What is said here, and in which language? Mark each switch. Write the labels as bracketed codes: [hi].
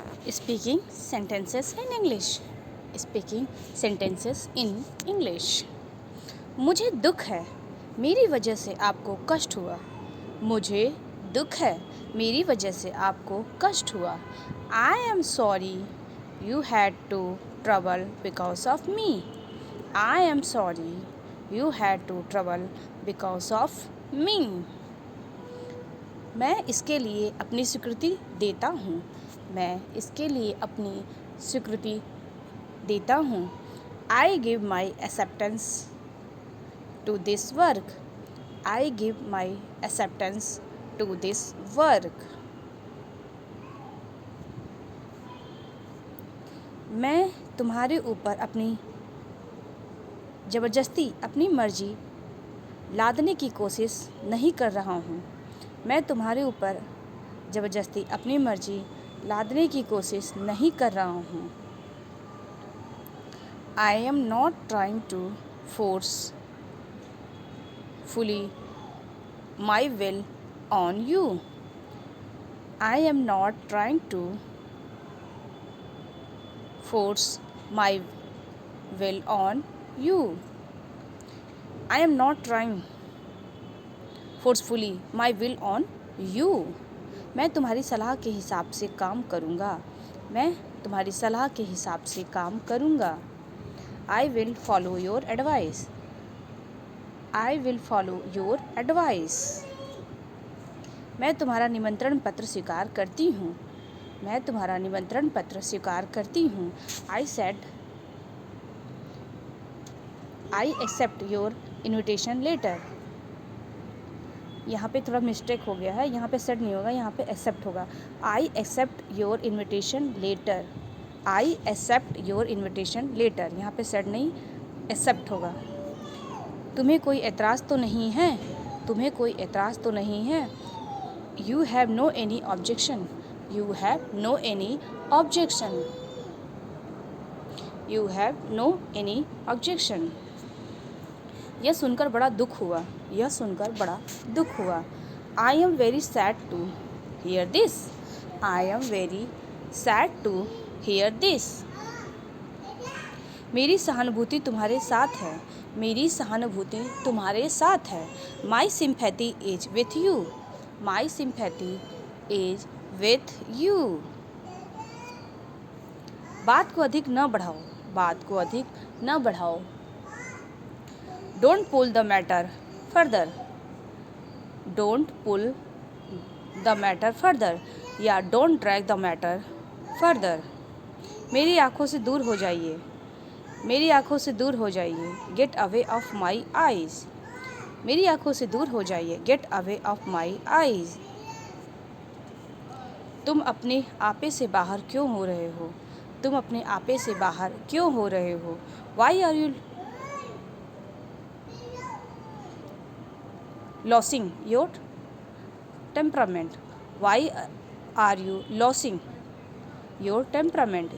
[en] Speaking sentences in English. Speaking sentences in English. [hi] मुझे दुख है मेरी वजह से आपको कष्ट हुआ. मुझे दुख है मेरी वजह से आपको कष्ट हुआ. [en] I am sorry you had to trouble because of me. I am sorry you had to trouble because of me. [hi] मैं इसके लिए अपनी स्वीकृति देता हूँ. मैं इसके लिए अपनी स्वीकृति देता हूँ. [en] I give my acceptance to this work. I give my acceptance to this work. [hi] मैं तुम्हारे ऊपर अपनी ज़बरदस्ती अपनी मर्जी लादने की कोशिश नहीं कर रहा हूँ. मैं तुम्हारे ऊपर ज़बरदस्ती अपनी मर्जी लादने की कोशिश नहीं कर रहा हूँ. [en] I am not trying to force fully my will on you. I am not trying to force my will on you. I am not trying forcefully my will on you. [hi] मैं तुम्हारी सलाह के हिसाब से काम करूँगा. मैं तुम्हारी सलाह के हिसाब से काम करूँगा. [en] I will follow your advice. I will follow your advice. [hi] मैं तुम्हारा निमंत्रण पत्र स्वीकार करती हूँ. मैं तुम्हारा निमंत्रण पत्र स्वीकार करती हूँ. [en] I said I accept your invitation letter. [hi] यहाँ पे थोड़ा मिस्टेक हो गया है. यहाँ पे सेड नहीं होगा, यहाँ पे एक्सेप्ट होगा. [en] I accept your invitation letter. I accept your invitation letter. [hi] यहाँ पे सेड नहीं, एक्सेप्ट होगा. तुम्हें कोई एतराज़ तो नहीं है. तुम्हें कोई एतराज़ तो नहीं है. [en] You have no any objection. You have no any objection. You have no any objection. [hi] यह सुनकर बड़ा दुख हुआ. यह सुनकर बड़ा दुख हुआ. [en] I am very sad to hear this. I am very sad to hear this. [hi] मेरी सहानुभूति तुम्हारे साथ है. मेरी सहानुभूति तुम्हारे साथ है. [en] My sympathy is with you. My sympathy is with you. [hi] बात को अधिक न बढ़ाओ. बात को अधिक न बढ़ाओ. [en] Don't pull the matter further. Don't pull the matter further. या don't drag the matter further. [hi] मेरी आँखों से दूर हो जाइए. मेरी आँखों से दूर हो जाइए. [en] Get away of my eyes. [hi] मेरी आँखों से दूर हो जाइए. [en] Get away of my eyes. [hi] तुम अपने आपे से बाहर क्यों हो रहे हो. तुम अपने आपे से बाहर क्यों हो रहे हो. [en] Why are you losing your temperament. Why are you losing your temperament.